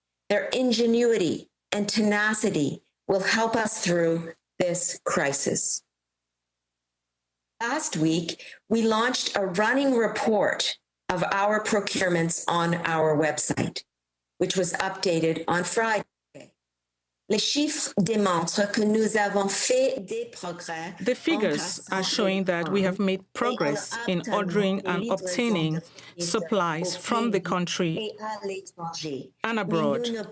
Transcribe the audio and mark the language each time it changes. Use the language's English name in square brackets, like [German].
[English] Their ingenuity and tenacity will help us through this crisis. Last week, we launched a running report of our procurements on our website, which was updated on Friday. [French] Les chiffres démontrent que nous avons fait des progrès. [English] The figures are showing that we have made progress in ordering and obtaining supplies from the country and abroad.